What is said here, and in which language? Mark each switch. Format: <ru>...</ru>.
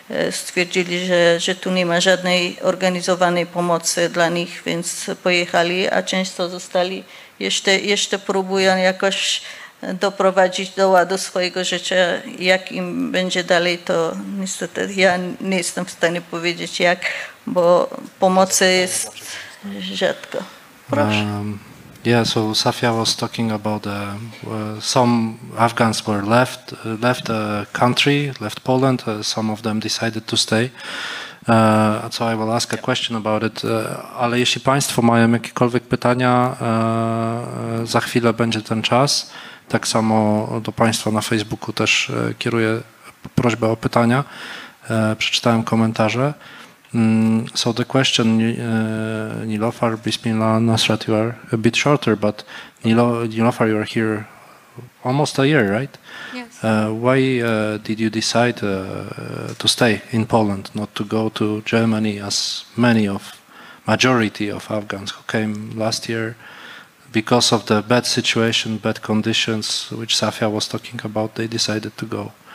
<pl>Stwierdzili, że tu nie ma żadnej organizowanej pomocy dla nich, więc pojechali, a często zostali. Jeszcze próbują jakoś doprowadzić do ładu swojego życia. Jak im będzie dalej, to niestety ja nie jestem w stanie powiedzieć jak, bo pomocy jest rzadko. Proszę.</pl> <en>Yeah, so Safia was talking about some Afghans were left the country, left Poland. Some of them decided to stay. So I will ask a question about it.</en> <pl>Ale jeśli Państwo mają jakiekolwiek pytania, za chwilę będzie ten czas. Tak samo do Państwa na Facebooku też kieruję prośbę o pytania. Przeczytałem komentarze.</pl> <en>So the question, Nilofar, Bismillah, Nasrat, you are a bit shorter, but Nilofar, you are here almost a year, right? Yes. Why did you decide to stay in Poland, not to go to Germany, as majority of Afghans who came last year, because of the bad situation, bad conditions, which Safia was talking about, they decided to go?</en>